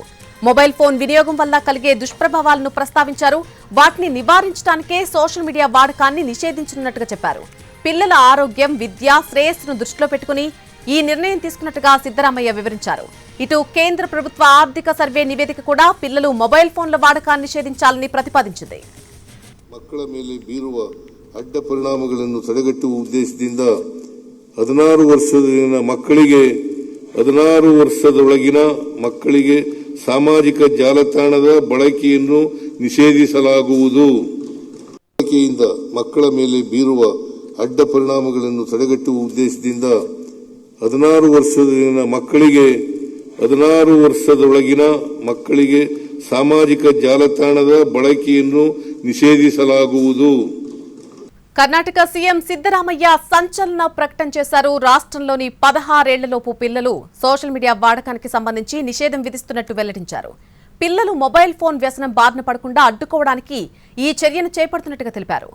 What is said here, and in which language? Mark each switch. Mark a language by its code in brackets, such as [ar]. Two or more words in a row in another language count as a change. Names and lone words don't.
[te] మొబైల్ ఫోన్ వినియోగం వల్ల కలిగే దుష్ప్రభావాలను ప్రస్తావించారు. వాటిని నివారించడానికే సోషల్ మీడియా వాడకాన్ని నిషేధించనున్నట్టుగా చెప్పారు. పిల్లల ఆరోగ్యం, విద్య, శ్రేయస్సును దృష్టిలో పెట్టుకుని ఈ నిర్ణయం తీసుకున్నట్టుగా సిద్ధరామయ్య వివరించారు. ఇటు కేంద్ర ప్రభుత్వ ఆర్థిక సర్వే నివేదిక కూడా పిల్లలు మొబైల్ ఫోన్ల వాడకాన్ని నిషేధించాలని ಪ್ರತಿಪಾದಿಸಿದೆ. [kn] ಮಕ್ಕಳ ಮೇಲೆ ಬೀರುವ ಅಡ್ಡ ಪರಿಣಾಮಗಳನ್ನು ತಡೆಗಟ್ಟುವ ಉದ್ದೇಶದಿಂದ 16 ವರ್ಷದೊಳಗಿನ ಮಕ್ಕಳಿಗೆ ಸಾಮಾಜಿಕ ಜಾಲತಾಣದ ಬಳಕೆಯನ್ನು ನಿಷೇಧಿಸಲಾಗುವುದು. ಬಳಕೆಯಿಂದ ಮಕ್ಕಳ ಮೇಲೆ ಬೀರುವ ಅಡ್ಡ ಪರಿಣಾಮಗಳನ್ನು ತಡೆಗಟ್ಟುವ ಉದ್ದೇಶದಿಂದ 16 ವರ್ಷದೊಳಗಿನ ಮಕ್ಕಳಿಗೆ ಸಾಮಾಜಿಕ ಜಾಲತಾಣದ ಬಳಕೆಯನ್ನು నిషేధిಸಲಾಗುವುದು. [te] కర్ణాటక సీఎం సిద్ధరామయ్య సంచలన ప్రకటన చేశారు. రాష్ట్రంలోని 16 ఏళ్లలోపు పిల్లలు సోషల్ మీడియా వాడకానికి సంబంధించి నిషేధం విధిస్తున్నట్టు వెల్లడించారు. పిల్లలు మొబైల్ ఫోన్ వ్యసనం బారిన పడకుండా అడ్డుకోవడానికి ఈ చర్యను చేపడుతున్నట్టుగా తెలిపారు.